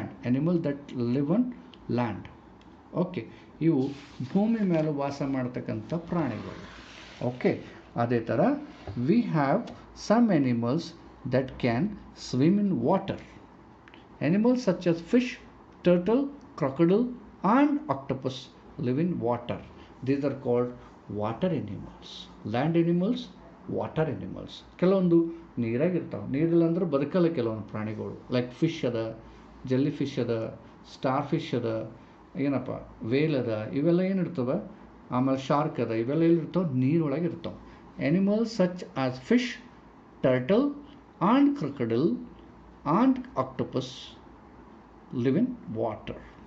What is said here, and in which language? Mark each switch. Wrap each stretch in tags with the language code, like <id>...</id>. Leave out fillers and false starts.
<en>Animals that live on land.</en> <kn>Okay, ಇವು ಭೂಮಿ ಮೇಲೆ ವಾಸ ಮಾಡ್ತಕ್ಕಂಥ ಪ್ರಾಣಿಗಳು. ಓಕೆ, ಅದೇ ಥರ</kn> <en>we have some animals that can swim in water. Animals such as fish, turtle, crocodile and octopus live in water. These are called water animals. Land animals, water animals.</en> <kn>ಕೆಲವೊಂದು ನೀರಾಗಿರ್ತಾವೆ, ನೀರಿಲ್ಲ ಅಂದ್ರೆ ಬದುಕಲ್ಲ ಕೆಲವೊಂದು ಪ್ರಾಣಿಗಳು. ಲೈಕ್ ಫಿಶ್ ಅದ, jelly fish ಅದ, star fish ಅದ, ಏನಪ್ಪ, veil ಅದ, ಇವೆಲ್ಲ ಏನಿರ್ತವೆ. ಆಮೇಲೆ ಶಾರ್ಕ್ ಅದ, ಇವೆಲ್ಲ ಎಲ್ಲಿರ್ತಾವೆ? ನೀರೊಳಗೆ ಇರ್ತಾವೆ.</kn> <en>Animals such as fish, turtle and crocodile and octopus live in water.</en>